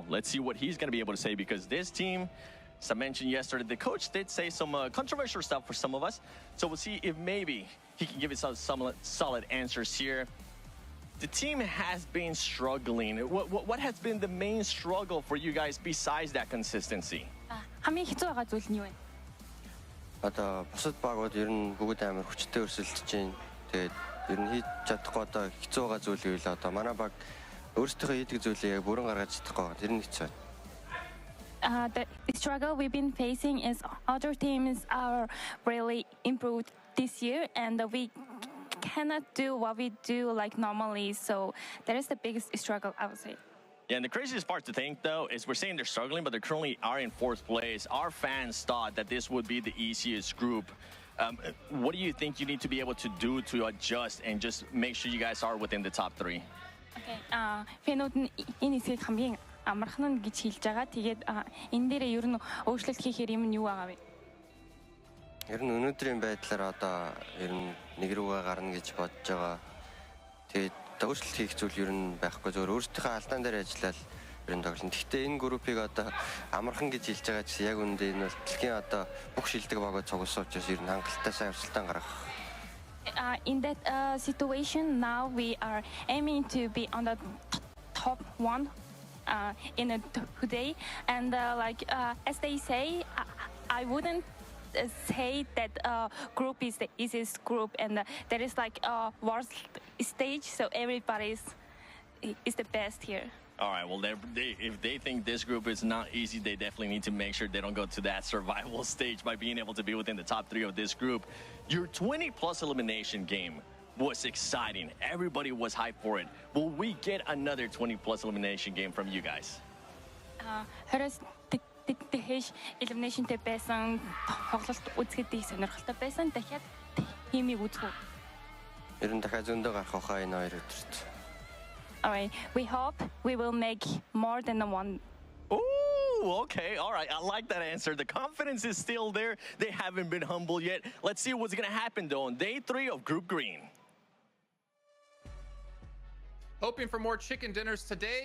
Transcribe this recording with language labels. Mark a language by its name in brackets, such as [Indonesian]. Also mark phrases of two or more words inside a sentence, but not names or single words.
[English] Let's see what he's going to be able to say, because this team, as I mentioned yesterday, the coach did say some controversial stuff for some of us. So we'll see if maybe he can give us some solid answers here. The team has been struggling. What has been the main struggle for you guys besides that consistency? [Mongolian] хамгийн хэцүү байгаа зүйл нь юу вэ? Одоо бусад багууд ер нь бүгд амар хүчтэй өрсөлдөж байна. Тэгээд ер нь хийж чадахгүй одоо хэцүү байгаа зүйл юу вэ? Одоо манай баг өөрсдөө хийдэг зүйлээ бүрэн гаргаж чадахгүй. Тэр нь хэцүү. [English] The struggle we've been facing is other teams are really improved this year, and we cannot do what we do like normally. So that is the biggest struggle, I would say. Yeah, and the craziest part to think, though, is we're saying they're struggling, but they currently are in 4th place. Our fans thought that this would be the easiest group What do you think you need to be able to do to adjust and just make sure you guys are within the top 3? Okay. [Mongolian] Фэнүүд нь энэ хэсгийг хамгийн амархан нь гэж хэлж байгаа. Тэгээд энэ дээрээ ер нь өөрчлөлт хийхээр юм нь юу байгаа вэ? Ер нь өнөөдрийн байдлаар одоо ер нь нэг рүүгээ гарна гэж бодож байгаа. Тэгээд өөрчлөлт хийх зүйл ер нь байхгүй, зөвхөн өөрсдийнхөө алдаан дээр ажиллаад ер нь тоглоно. Гэхдээ энэ группийг одоо амархан гэж хэлж байгаа чинь яг үүндээ энэ бол дэлхийн одоо бүх шилдэг багууд цугулсан учраас ер нь хангалттай сайн өрсөлдөөн гаргах. [English] In that situation, now we are aiming to be on the top 1 in today, and as they say, I wouldn't say that group is the easiest group, and there is like a worst stage, so everybody is the best here. All right, well, if they think this group is not easy, they definitely need to make sure they don't go to that survival stage by being able to be within the top 3 of this group. Your 20-plus elimination game was exciting. Everybody was hyped for it. Will we get another 20-plus elimination game from you guys? [Mongolian] Тэхэш elimination-тэй байсан тоглолт үзэхэд сонирхолтой байсан. Дахиад хиймийг үзэх үү? Ер нь дахиад зөндөө гарах хаа энэ 2 өдөрт. [English] All right, we hope we will make more than one. Ooh, okay, all right. I like that answer. The confidence is still there. They haven't been humble yet. Let's see what's going to happen, though, on day 3 of Group Green. Hoping for more chicken dinners today.